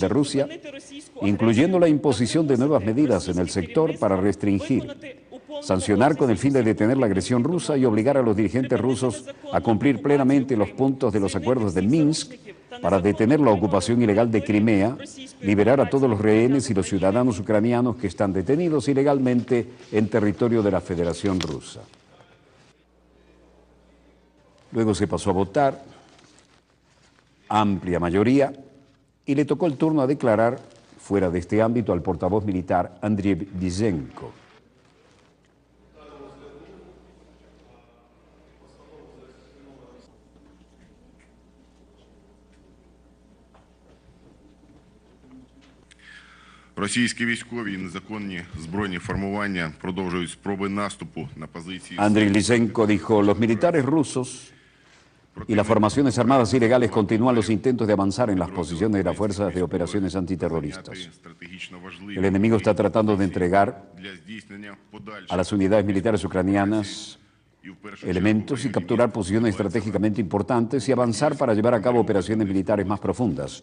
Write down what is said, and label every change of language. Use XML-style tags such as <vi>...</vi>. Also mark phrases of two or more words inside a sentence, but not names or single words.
<es>de Rusia, incluyendo la imposición de nuevas medidas en el sector para restringir, sancionar con el fin de detener la agresión rusa y obligar a los dirigentes rusos a cumplir plenamente los puntos de los acuerdos de Minsk para detener la ocupación ilegal de Crimea, liberar a todos los rehenes y los ciudadanos ucranianos que están detenidos ilegalmente en territorio de la Federación Rusa. Luego se pasó a votar, amplia mayoría, y le tocó el turno a declarar, fuera de este ámbito, al portavoz militar Andriy Lysenko.</es> <uk>Російські військові і незаконні збройні формування продовжують спроби наступу на позиції.</uk> <es>Andriy Lysenko dijo: los militares rusos y las formaciones armadas ilegales continúan los intentos de avanzar en las posiciones de las fuerzas de operaciones antiterroristas. El enemigo está tratando de entregar a las unidades militares ucranianas elementos y capturar posiciones estratégicamente importantes y avanzar para llevar a cabo operaciones militares más profundas.</es>